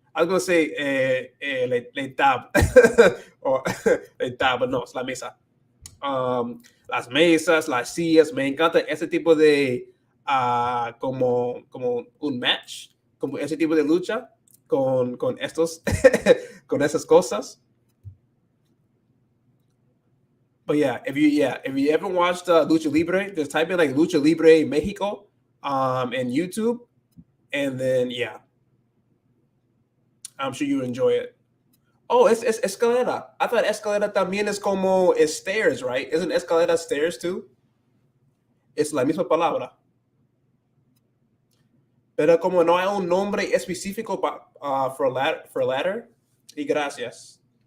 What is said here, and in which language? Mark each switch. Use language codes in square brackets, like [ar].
[en] I was going to say les tables. [es] Or les tables, no, es la mesa. Las mesas, las sillas, me encanta ese tipo de como un match, como ese tipo de lucha con estos con esas cosas. [en] But yeah, if you ever watched Lucha Libre, just type in like Lucha Libre Mexico in YouTube, and then yeah, I'm sure you enjoy it. Oh, it's escalera. I thought escalera [es] también es como stairs, [en] right? Isn't escalera stairs too? [es] Es la misma palabra. Pero como no hay un nombre específico [en] for ladder, [es] y gracias.